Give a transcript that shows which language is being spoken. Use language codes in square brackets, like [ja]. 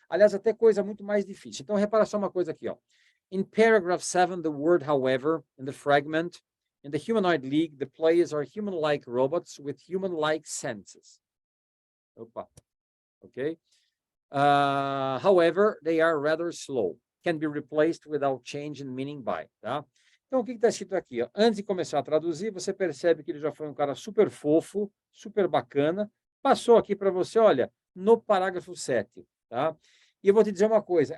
[pt] Aliás, até coisa muito mais difícil. Então, repara só uma coisa aqui, ó. [en] In paragraph 7, the word however, in the fragment, in the humanoid league, the players are human-like robots with human-like senses. [pt] Opa, [en] ok? However, they are rather slow. Can be replaced without change in meaning by, [pt] tá? Então, o que está escrito aqui? Ó? Antes de começar a traduzir, você percebe que ele já foi um cara super fofo, super bacana. Passou aqui para você, olha, no parágrafo 7. Tá? E eu vou te dizer uma coisa.